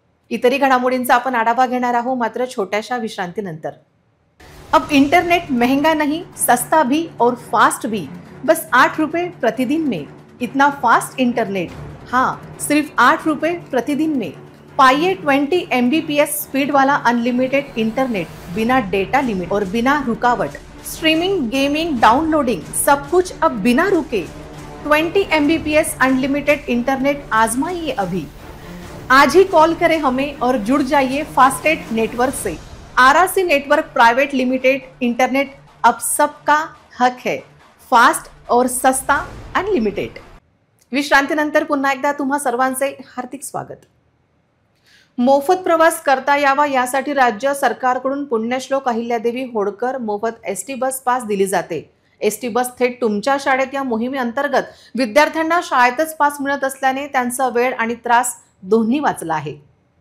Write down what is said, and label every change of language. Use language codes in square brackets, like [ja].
[mr] इतरही घडामोडींचा आपण आढावा घेणार आहोत, मात्र छोट्याशा विश्रांतीनंतर. [hi] अब इंटरनेट महंगा नहीं, सस्ता भी और फास्ट भी, बस 8 रुपए प्रतिदिन में. इतना फास्ट इंटरनेट, हाँ सिर्फ 8 रुपए प्रतिदिन में. पाइए 20 MBPS स्पीड वाला अनलिमिटेड इंटरनेट, बिना डेटा लिमिट और बिना रुकावट. स्ट्रीमिंग, गेमिंग, डाउनलोडिंग सब कुछ अब बिना रुके. 20 MBPS अनलिमिटेड इंटरनेट आजमाइए अभी. आज ही कॉल करें हमें और जुड़ जाइए फास्टेट नेटवर्क से. RRC network private limited internet अब सबका हक है. फास्ट और सस्ता अनलिमिटेड. [mr] विश्रांतीनंतर पुन्हा एकदा तुम्हा सर्वांचे हार्दिक स्वागत. मोफत प्रवास करता यावा यासाठी राज्य सरकारकडून पुण्यश्लोक अहिल्यादेवी होळकर मोफत एसटी बस पास दिली जाते. एसटी बस थेट तुमच्या शाळेत या मोहिमेअंतर्गत विद्यार्थ्यांना शाळेतच पास मिळत असल्याने त्यांचा वेळ आणि त्रास दोन्ही वाचला आहे.